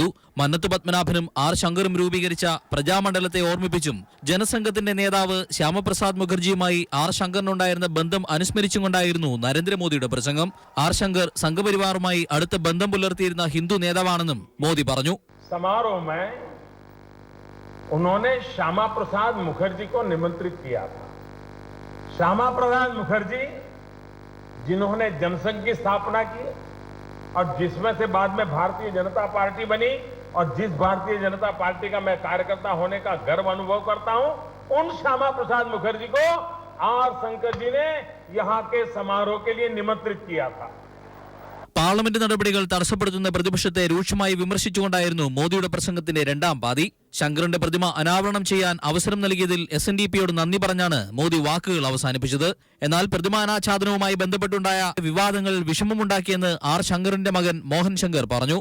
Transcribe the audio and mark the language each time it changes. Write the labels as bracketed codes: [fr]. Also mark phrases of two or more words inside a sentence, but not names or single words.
[ml] മന്നത്ത് പത്മനാഭനും ആർ ശങ്കറും രൂപീകരിച്ച പ്രജാമണ്ഡലത്തെ ഓർമ്മിപ്പിച്ചും ജനസംഘത്തിന്റെ നേതാവ് ശ്യാമപ്രസാദ് മുഖർജിയുമായി ആർ ശങ്കറിനുണ്ടായിരുന്ന ബന്ധം അനുസ്മരിച്ചുകൊണ്ടായിരുന്നു നരേന്ദ്രമോദിയുടെ പ്രസംഗം. ആർ ശങ്കർ സംഘപരിവാറുമായി അടുത്ത ബന്ധം പുലർത്തിയിരുന്ന ഹിന്ദു നേതാവാണെന്നും മോദി പറഞ്ഞു. [hi] समारोह में उन्होंने श्यामा प्रसाद मुखर्जी को निमंत्रित किया था। श्यामा प्रसाद मुखर्जी जिन्होंने जनसंघ की स्थापना की और जिसमें से बाद में भारतीय जनता पार्टी बनी और जिस भारतीय जनता पार्टी का मैं कार्यकर्ता होने का गर्व अनुभव करता हूं, उन श्यामा प्रसाद मुखर्जी को आर शंकर जी ने यहां के समारोह के लिए निमंत्रित किया था. [ml] പാർലമെന്റ് നടപടികൾ തടസ്സപ്പെടുത്തുന്ന പ്രതിപക്ഷത്തെ രൂക്ഷമായി വിമർശിച്ചുകൊണ്ടായിരുന്നു മോദിയുടെ പ്രസംഗത്തിന്റെ രണ്ടാം പാതി. ശങ്കറിന്റെ പ്രതിമ അനാവരണം ചെയ്യാൻ അവസരം നൽകിയതിൽ SNDPയോട് നന്ദി പറഞ്ഞാണ് മോദി വാക്കുകൾ അവസാനിപ്പിച്ചത്. എന്നാൽ പ്രതിമാ അനാച്ഛാദനവുമായി ബന്ധപ്പെട്ടുണ്ടായ വിവാദങ്ങൾ വിഷമമുണ്ടാക്കിയെന്ന് ആർ ശങ്കറിന്റെ മകൻ മോഹൻ ശങ്കർ പറഞ്ഞു.